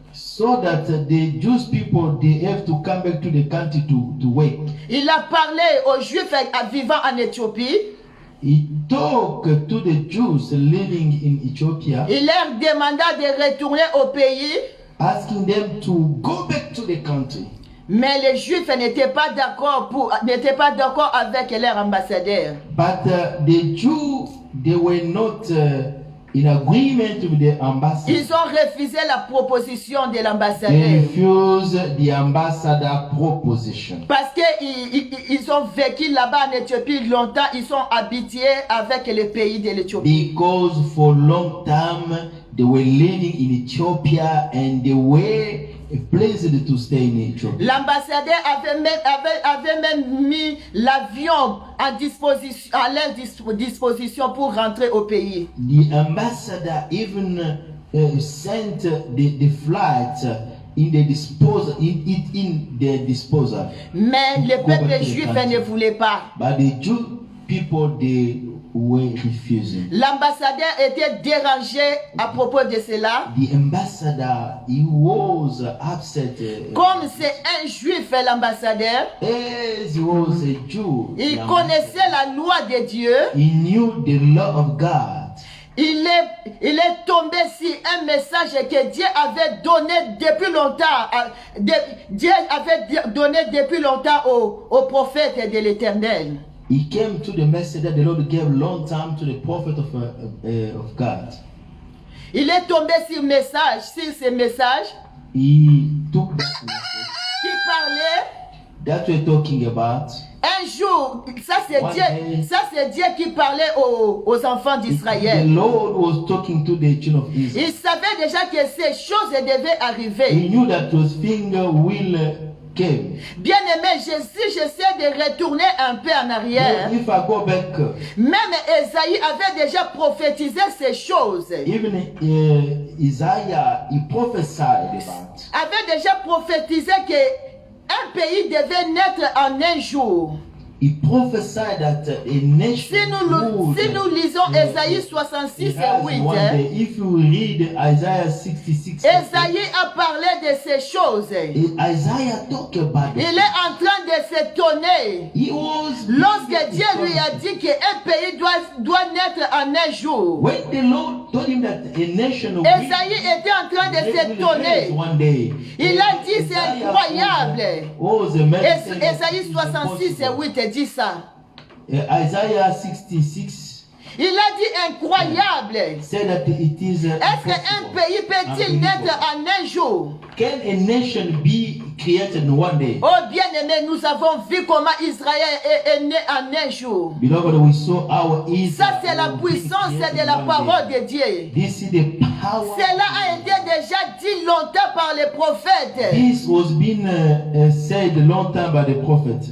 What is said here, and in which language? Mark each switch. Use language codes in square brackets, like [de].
[en] So that the Jewish people, they have to come back to the country to work. [fr] Il a parlé aux Juifs vivant en Éthiopie. [en] he talked to the Jews living in Ethiopia, [fr] il leur demanda de retourner au pays, [en] asking them to go back to the country. [fr] mais les Juifs n'étaient pas d'accord avec leur ambassadeur. [en] But the Jews, they were not in agreement with the ambassador. [fr] Ils ont refusé la proposition de [en] They [fr] l'ambassadeur. [en] refused the ambassador proposition. [fr] Parce qu'ils ont vécu là-bas en Éthiopie longtemps, ils sont habitués avec le pays de l'Éthiopie. [en] Because for long time they were living in Ethiopia and they were pleased to stay in Ethiopia. [fr] L'ambassadeur avait même mis l'avion à leur disposition pour rentrer au pays. [en] The ambassador even sent the flight in the disposal in their disposal. [fr] Mais le peuple juif ne voulait pas. [en] But the Jew people, they were refusing. [fr] L'ambassadeur était dérangé à propos de cela. [en] The ambassador, he was upset. [fr] Comme c'est un juif, l'ambassadeur, [en] As he was a Jew, [fr] il connaissait la loi de Dieu. [en] he knew the law of God. [fr] Il est tombé sur un message que Dieu avait donné depuis longtemps. Dieu avait donné depuis longtemps aux prophètes de l'Éternel. [en] He came to the message that the Lord gave long time to the prophet of God. [fr] Il est tombé sur ce message [en] He took that message [fr] qui parlait. [en] that we're talking about. [fr] Un jour, ça c'est Dieu qui parlait aux enfants [en] The [fr] d'Israël. [en] Lord was talking to the children of Israel. [fr] Il savait déjà que ces choses devaient [en] He [fr] arriver. [en] knew that those things will came. [fr] Bien aimé, si j'essaie de retourner un peu en arrière, [en] If I go back, [fr] même Esaïe avait déjà prophétisé ces choses. [en] even Isaiah, he prophesied about. [fr] Avait déjà prophétisé que un pays devait naître en un jour. [en] He prophesied that a nation [fr] Si nous lisons Esaïe 66 et 8, [en] if you read Isaiah 66, [fr] Esaïe a parlé de ces choses. [en] Isaiah talked about [fr] Il [en] it. [fr] est en train de s'étonner [en] He was [fr] lorsque Dieu lui a dit qu'un pays doit naître en un jour. [en] when the Lord told him that a nation will [fr] Esaïe était en train de s'étonner. [en] one day. [fr] Il a dit c'est incroyable. [en] Oh, the man said that [fr] Esaïe [en] it is [fr] 66 et [en] impossible. [fr] 8 dit ça. [en] Isaiah 66 [fr] Il a dit incroyable. [en] said that it is [fr] Est-ce qu'un [en] impossible. [fr] pays peut-il naître en un jour? [en] Can a nation be created in one day? [fr] Oh bien-aimé, nous avons vu comment Israël est né en un jour. [en] Beloved, we saw our Israel. [fr] Ça c'est la puissance de la parole de Dieu. [en] This is the power. [fr] Cela a été déjà dit longtemps par les prophètes. [en] This was been said a long time by the prophet.